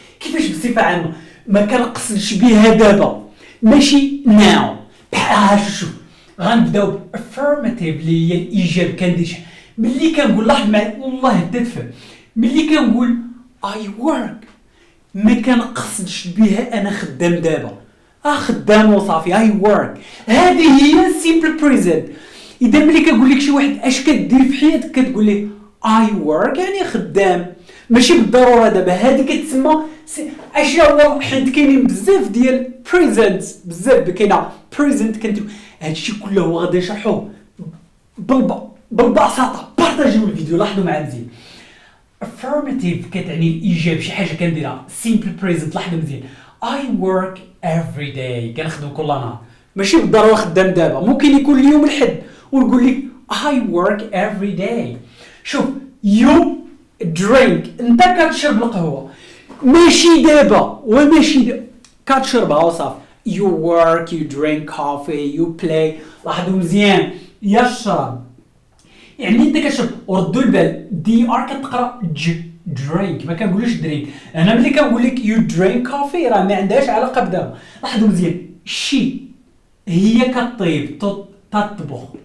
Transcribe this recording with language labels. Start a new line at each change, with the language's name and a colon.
Arabic: كيفاش بصفه عامه؟ ما كنقصدش بها دابا، ماشي ناو. بحال شوف غنبداو affirmative اللي هي الايجاب. كندير ملي كنقول لاحظ معايا والله حتى تفهم. ملي كنقول
English: I work
Arabic: ما كنقصدش بها انا خدام دابا، خدام وصافي.
English: I work
Arabic: هذه هي
English: simple present.
Arabic: اذا ملي كنقول لك شي واحد اش كدير في حياتك كتقول ليه
English: I work
Arabic: يعني خدام، ماشي بالضروره دابا. هذه كتسمى اش هو، حيت كاينين بزاف ديال presents، بزاف كاينه present كنديرو. هادشي كله غادي نشرحوه بالبساطه. بارطاجيو الفيديو. لاحظوا معايا مزيان. affirmative كتعني الايجاب، شي حاجه كنديرها. simple present لاحظوا مزيان.
English: I work every day
Arabic: كنخدم كل نهار، ماشي بالضروره خدام دابا. ممكن يكون اليوم الحد ونقول لك
English: I work every day.
Arabic: شوف
English: you drink
Arabic: انت كتشرب القهوه، ماشي دابا وماشي كتشربها وصافي.
English: you work you drink coffee you play.
Arabic: لاحظوا مزيان يشرب يعني انت كتشرب. وردوا البال دي ار كتقرا درينك، ما كنقولوش درينك. انا ملي كنقول لك
English: you drink coffee
Arabic: راه ما عندهاش علاقه بدابا. لاحظوا مزيان شي هي كطيب تطبخ.